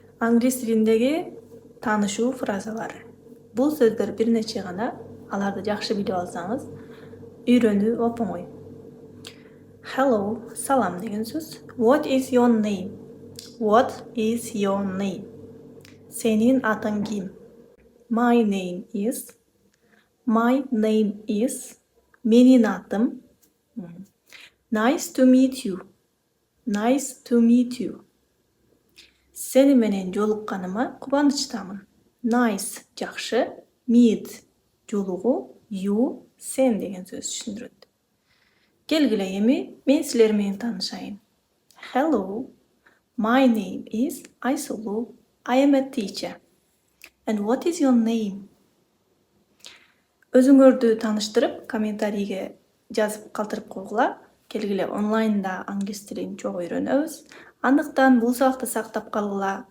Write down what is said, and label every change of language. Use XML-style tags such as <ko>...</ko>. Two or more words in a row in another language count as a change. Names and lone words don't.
<ky>Англис тилиндеги таанышуу фразалары. Бул сөздөр бир нече гана, аларды жакшы билип алсаңыз, үйрөнүү оп-оңой. Hello, салам деген сөз.</ky> <en>What is your name? What is your name?</en> <ky>Сенин атың ким?</ky> <en>My name is. My name is.</en> <ky>Менин атым.</ky> <en>Nice to meet you. Nice to meet you.</en> <ky>Сени менен жолукканыма кубанычтамын. Nice жакшы, meet жолугуу, you сен деген сөз түшүндүрөт. Келгиле эми мен силер менен таанышайын.</ky> <en>Hello, my name is Айсулуу. I am a teacher. And what is your name?</en> <ky>Өзүңөрдү тааныштырып, комментарийге жазып калтырып койгула. Келгиле онлайнда англис тилин чогуу үйрөнөбүз. Андыктан бул сабакты сактап калгыла.</ky>